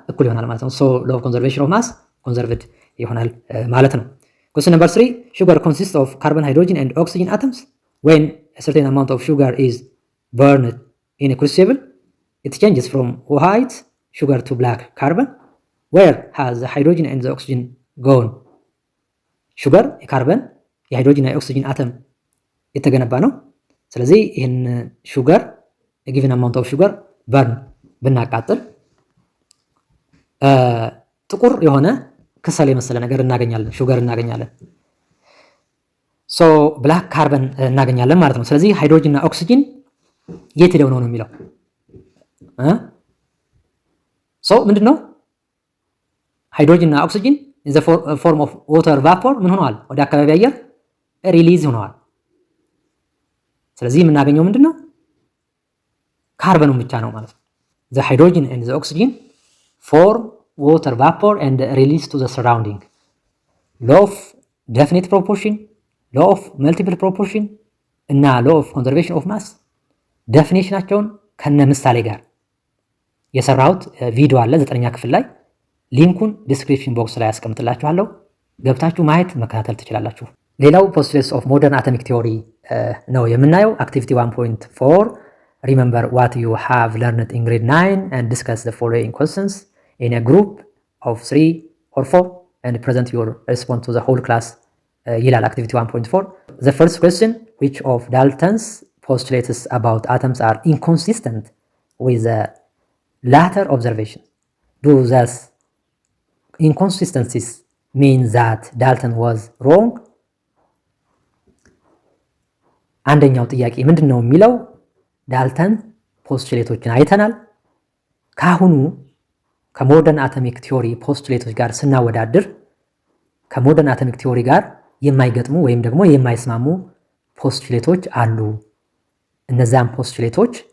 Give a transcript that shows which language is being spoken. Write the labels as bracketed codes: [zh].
[am] እኩል ይሆናል ማለት ነው። [en] ሶ ሎው ኦፍ ኮንዘርቬሽን ኦፍ ማስ ኮንዘርቭድ [am] ይሆናል ማለት ነው። [en] Question number 3, sugar consists of carbon, hydrogen and oxygen atoms. When a certain amount of sugar is burned in a crucible, it changes from white sugar to black carbon. Where has the hydrogen and the oxygen gone? [am] ሹገር የካርበን የሃይድሮጅን እና የኦክሲጅን አተም የተገነባ ነው። ስለዚህ ይህን ሹገር ጊቨን አማውንት ኦፍ ሹገር በርን ብናቃጥል ጥቁር የሆነ ክሰል የመሰለ ነገር እናገኛለን፣ ሹገር እናገኛለን። ሶ ብላክ ካርበን እናገኛለን ማለት ነው። ስለዚህ ሃይድሮጅን እና ኦክሲጅን የት ሄደው ነው የሚለው ሶ ምንድነው? [en] ሃይድሮጅን እና ኦክሲጅን ኢን ዘ ፎርም ኦፍ ዋተር ቫፖር [am] ምን ሆነዋል? ወደ አካባቢ አየር ሪሊዝ ሆነዋል። ስለዚህ የምናገኘው ምንድነው? ካርበኑን ብቻ ነው ማለት ነው። [en] ዘ ሃይድሮጅን ኤንድ ዘ ኦክሲጅን ፎርም water vapor and release to the surrounding. Law of definite proportion, law of multiple proportion እና law of conservation of mass [am] ዴፊኒሽናቸውን ከነ ምሳሌ ጋር የሰራሁት ቪዲዮ አለ 9ኛ ክፍል ላይ ሊንኩን ዲስክሪፕሽን ቦክስ ላይ አስቀምጥላችኋለሁ። ገብታችሁ ማየት መከታተል ትችላላችሁ። ሌላው [en] postulates of modern atomic theory [am] ነው የምናየው። [en] activity 1.4 remember what you have learned in grade 9 and discuss the following questions in a group of 3 or 4 and present your response to the whole class [am] ይላል activity 1.4. [en] The first question, which of Dalton's postulates about atoms are inconsistent with the latter observation? Do those inconsistencies mean that Dalton was wrong? [am] አንደኛው ጥያቄ ምንድነው የሚለው ዳልተን ፖስቱሌቶችን አይተናል። ካሁኑ ከሞደርን አቶሚክ ቲዮሪ ፖስቱሌቶች ጋር ስናወዳድር ከሞደርን አቶሚክ ቲዮሪ ጋር የማይገጥሙ ወይም ደግሞ የማይስማሙ ፖስቱሌቶች አሉ። እነዛን ፖስቱሌቶች